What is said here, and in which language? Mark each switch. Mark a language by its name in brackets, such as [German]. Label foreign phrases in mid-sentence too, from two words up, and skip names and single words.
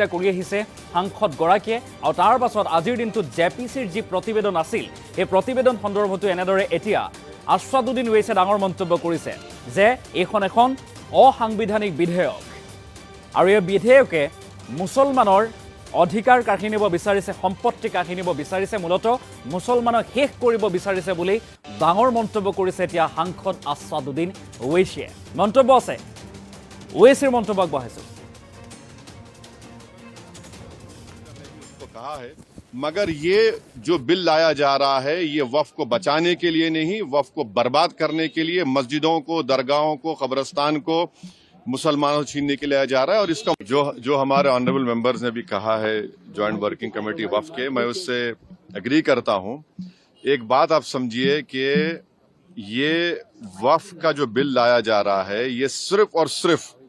[Assamese] কৰি আহিছে সাংসদগৰাকীয়ে আৰু তাৰ পাছত আজিৰ দিনটোত জেপিচিৰ যি প্ৰতিবেদন আছিল এই প্ৰতিবেদন সন্দৰ্ভতো এনেদৰে এতিয়া আছাদুদ্দিন ওৱেইচিয়ে ডাঙৰ মন্তব্য কৰিছে যে এইখন এখন অসাংবিধানিক বিধেয়ক আৰু এই বিধেয়কে মুছলমানৰ অধিকাৰ কাঢ়ি নিব বিচাৰিছে সম্পত্তি কাঢ়ি নিব বিচাৰিছে মূলত মুছলমানক শেষ কৰিব বিচাৰিছে বুলি ডাঙৰ মন্তব্য কৰিছে এতিয়া সাংসদ আছাদুদ্দিন ওৱেইচিয়ে মন্তব্য আছে ওৱেইচিৰ মন্তব্য আগবঢ়াইছো [Hindi] कहा है मगर ये जो बिल लाया जा रहा है ये वक्फ को बचाने के लिए नहीं वक्फ को बर्बाद करने के लिए मस्जिदों को दरगाहों को कब्रिस्तान को मुसलमानों छीनने के लिए लाया जा रहा है और इसका जो हमारे [English] honourable members [Hindi] ने भी कहा है [English] joint working committee [Hindi] वक्फ के मैं उससे एग्री करता हूं एक बात आप समझिए कि ये वक्फ का जो बिल लाया जा रहा है ये सिर्फ और सिर्फ